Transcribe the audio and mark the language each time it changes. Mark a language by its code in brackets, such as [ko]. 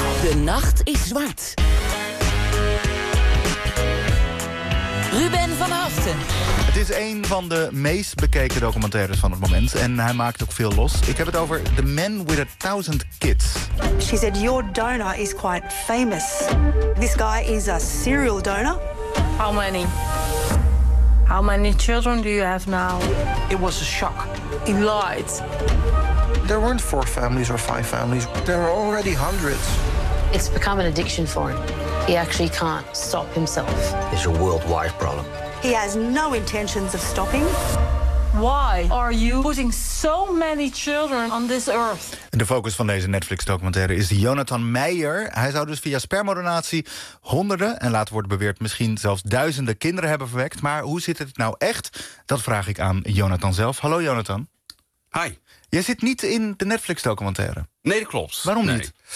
[nl] De nacht is zwart. Ruben van Aften. Het is een van de meest bekeken documentaires van het moment. En hij maakt ook veel los. Ik heb het over The Man with a Thousand Kids. [en] She said, your donor is quite famous. This guy is a serial donor. How many? How many children do you have now? It was a shock. He lied. There weren't 4 families or 5 families. There are already hundreds. It's become an addiction for him. He actually can't stop himself. It's a worldwide problem. He has no intentions of stopping. Why are you putting so many children on this earth? [nl] De focus van deze Netflix-documentaire is Jonathan Meijer. Hij zou dus via spermadonatie honderden, en later wordt beweerd misschien zelfs duizenden kinderen hebben verwekt. Maar hoe zit het nou echt? Dat vraag ik aan Jonathan zelf. Hallo Jonathan. Hi. Jij zit niet in de Netflix-documentaire. Nee, dat klopt. Waarom niet?